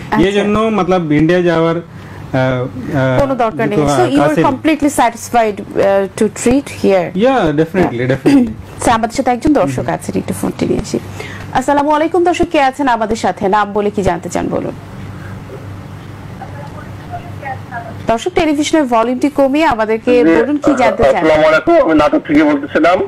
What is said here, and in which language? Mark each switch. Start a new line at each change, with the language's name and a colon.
Bangla: এই জন্য
Hindi: मतलब
Bangla: ইন্ডিয়া যাওয়ার কোনো দরকার নেই।
English: So you are completely satisfied to treat here? Yeah, definitely.
Bangla: Sir আমাদের সাথে একজন দর্শক আছেন, একটু ফোনটি নিয়ে আসি। আসসালামু আলাইকুম দর্শক, কে আছেন আমাদের সাথে? নাম বলে কি জানতে চান বলুন। দর্শক টেলিভিশনের ভলিউমটি কমিয়ে আমাদেরকে বলুন কি জানতে চান। আসসালামু আলাইকুম, আমি নাটক থেকে বলতেছিলাম।